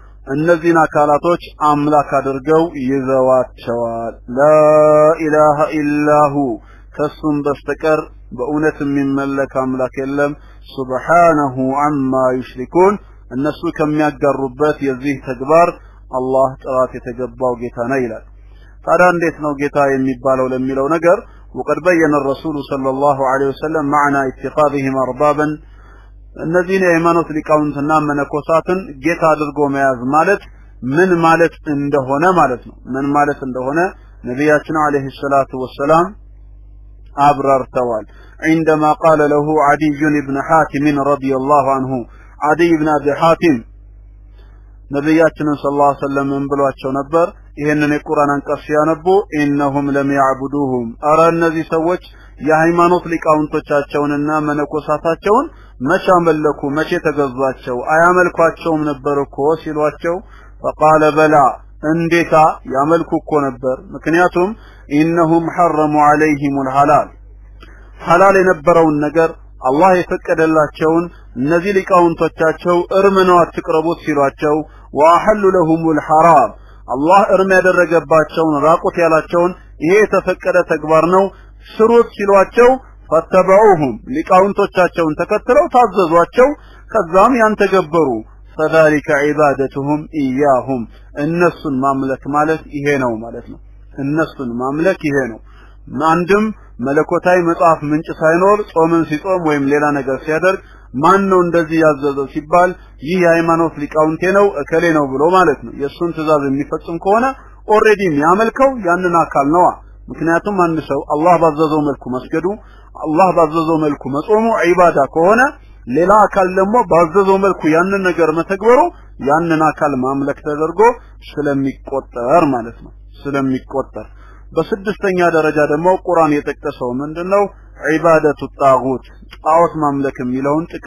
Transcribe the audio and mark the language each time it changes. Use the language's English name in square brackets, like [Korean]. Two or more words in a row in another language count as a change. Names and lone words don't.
[Amharic] እነዚህን አካላቶች አምላክ አድርገው ይዘዋቸዋል [Arabic] لا إله إلا هو [Amharic] ከሱም በስተቀር በእውነት የሚመለክ አምላክ የለም [Arabic] سبحانه عما [Amharic] ይሽሪኩን እነሱ ከሚያጋሩበት የዚህ ተግባር አላህ ጥራት የተገባው ጌታ ነው ይላል ታዲያ እንዴት ነው ጌታ የሚባለው ለሚለው ነገር [Arabic] وقد بين الرسول صلى الله عليه وسلم معنى اتخاذهم اربابا [Amharic] እነዚህን የሃይማኖት ሊቃውንትና መነኮሳትን ጌታ አድርጎ መያዝ ማለት ምን ማለት እንደሆነ ማለት ነው ምን ማለት እንደሆነ ነብያችን [Arabic] عليه الصلاة والسلام [Amharic] አብራርተዋል [Arabic] عندما قال له عدي بن حاتم رضي الله عنه عدي بن ابي حاتم [Amharic] ነብያችን [Arabic] صلى الله عليه وسلم [Amharic] ብሏቸው ነበር ይሄንን የቁርአን አንቀጽ ሲያነቡ [Arabic] إنهم لم يعبدوهم [Amharic] አረ እነዚህ ሰዎች የሃይማኖት ሊቃውንቶቻቸውንና መነኮሳታቸውን መቼ አመለኩ መቼ ተገዟቸው አያመልኳቸውም ነበር እኮ ሲሏቸው [Arabic] فقال بلى [Amharic] እንዴታ ያመልኩ እኮ ነበር ምክንያቱም [Arabic] إنهم حرموا عليهم الحلال [Amharic] ሐላል የነበረውን ነገር አላህ የፈቀደላቸውን እነዚህ ሊቃውንቶቻቸው እርም ነው አትቅረቡት ሲሏቸው [Arabic] وأحلوا لهم الحرام [Amharic] አላህ እርም ያደረገባቸውን ራቁት ያላቸውን ይሄ የተፈቀደ ተግባር ነው ስሩት ሲሏቸው ፈተበዑሁም ሊቃውንቶቻቸውን ተከትለው ታዘዟቸው ከዛም ያን ተገበሩ [Arabic] فذلك عبادتهم إياهم [Amharic] እነሱን ማምለክ ማለት ይሄ ነው ማለት ነው እነሱን ማምለክ ይሄ ነው አንድም መለኮታዊ መጽሐፍ ምንጭ ሳይኖር ጾምን ሲጾም ወይም ሌላ ነገር ሲያደርግ ማን ነው እንደዚህ ያዘዘው ሲባል ይህ የሃይማኖት ሊቃውንቴ ነው እከሌ ነው ብሎ ማለት ነው የሱን ትእዛዝ የሚፈጽም ከሆነ ኦሬዲ የሚያመልከው ያንን አካል ነው ምክንያቱም አንድ ሰው አላህ ባዘዘው መልኩ መስገዱ አላህ ባዘዘው መልኩ መጾሙ ዒባዳ ከሆነ ሌላ አካል ደግሞ ባዘዘው መልኩ ያንን ነገር መተግበሩ ያንን አካል ማምለክ ተደርጎ ስለሚቆጠር ማለት ነው ስለሚቆጠር በስድስተኛ ደረጃ ደግሞ ቁርአን የጠቀሰው ምንድነው [Arabic] عبادة الطاغوت [Amharic] ጣዖት ማምለክ የሚለውን